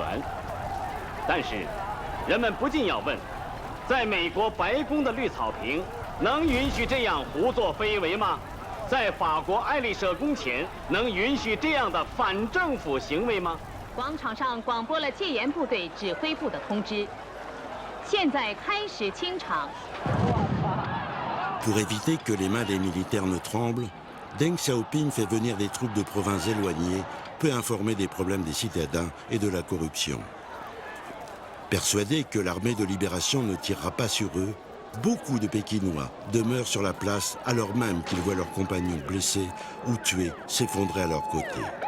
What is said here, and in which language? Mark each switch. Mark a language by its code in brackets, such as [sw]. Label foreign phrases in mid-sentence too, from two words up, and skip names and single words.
[zh] 但是，人们不禁要问：在美国白宫的绿草坪，能允许这样胡作非为吗？在法国爱丽舍宫前，能允许这样的反政府行为吗？广场上广播了戒严部队指挥部的通知，现在开始清场。 [fr] Pour éviter que les mains des militaires ne tremblent, Deng Xiaoping fait venir des troupes de provinces éloignées, peu informées des problèmes des citadins et de la corruption. Persuadés que l'armée de libération ne tirera pas sur eux, beaucoup de Pékinois demeurent sur la place alors même qu'ils voient leurs compagnons blessés ou tués s'effondrer à leur côté.